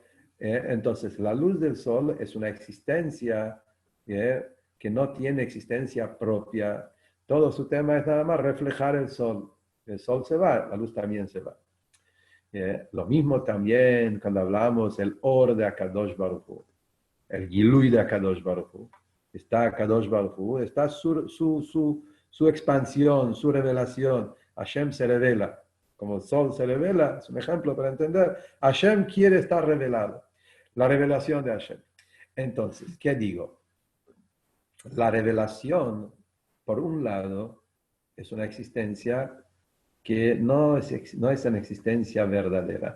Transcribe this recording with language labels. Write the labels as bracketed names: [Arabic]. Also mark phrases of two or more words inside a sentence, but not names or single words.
[Spanish] Entonces, la luz del sol es una existencia que no tiene existencia propia. Todo su tema es nada más reflejar el sol. El sol se va, la luz también se va. Lo mismo también cuando hablamos el Or de Akadosh Baruj Hu, el Gilui de Akadosh Baruj Hu. Está Akadosh Baruj Hu, está su expansión, su revelación. Hashem se revela. Como el sol se revela, es un ejemplo para entender. Hashem quiere estar revelado. La revelación de Hashem. Entonces, ¿qué digo? La revelación, por un lado, es una existencia que no es una existencia verdadera.